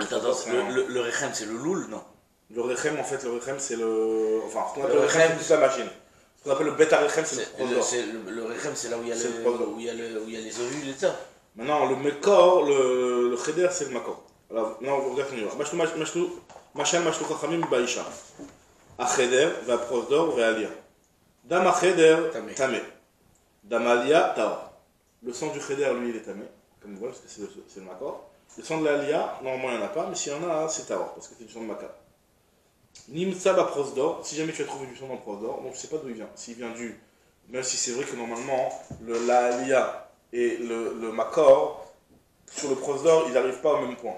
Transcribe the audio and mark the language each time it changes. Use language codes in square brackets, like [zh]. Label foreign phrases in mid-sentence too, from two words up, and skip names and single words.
[fr] Le rechem c'est le loul, non? Le rechem, en fait, c'est le. Enfin, ce qu'on appelle le rechem, c'est toute la machine. Ce qu'on appelle le [he] בית רחם, [fr] c'est le prosdor. Le rechem, c'est là où il y a les ovules et ça. Maintenant, le makor, le cheder, c'est le makor. Alors, non, on va regarder. [he] משל, משלו חכמים, באשה. החדר, והפרוזדור, והעלייה. דם החדר, טמא. דם העלייה, טהור. [fr] Le sang du cheder, lui, il est tamé, comme vous voyez, parce que c'est le makor. Le sang de l'Alia, normalement, il n'y en a pas, mais s'il y en a, c'est Taor, parce que c'est du sang de makar. [he] נמצא בפרוזדור, [fr] si jamais tu as trouvé du sang dans le prosdor, donc je ne sais pas d'où il vient. S'il vient même si c'est vrai que normalement, l'Alia et le makor, sur le prosdor, ils n'arrivent pas au même point.